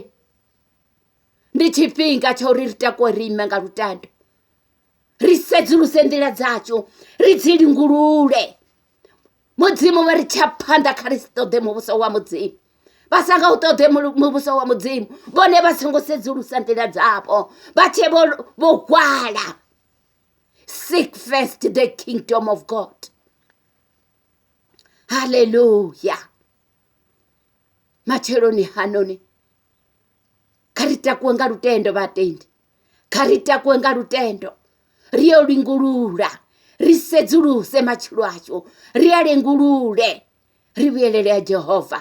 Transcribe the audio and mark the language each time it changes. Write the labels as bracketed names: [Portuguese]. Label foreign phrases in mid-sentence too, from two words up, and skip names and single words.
[Venda] Ndi tshifhinga tsha uri ri takuwe ri ime nga lutendo, ri sedzuluse nḓila dzashu, ri dzi lingulule. Mudzimu vha ri tsha phanḓa kha ri si ṱoḓe muvhuso wa mudzimu. Vha sa nga u ṱoḓe muvhuso wa mudzimu, vhone vha songo sedzulusa nḓila dzavho, vha tshe vho hwala. [English] Seek first the kingdom of God. [Venda] Hallelujah. Matsheloni hanoni kha ri takuwe nga lutendo vhatendi, kha ri takuwe nga lutendo, ri yo lingulula, ri sedzuluse matshilo ashu, ri a lingulule, ri vhuyelele ha Jehova.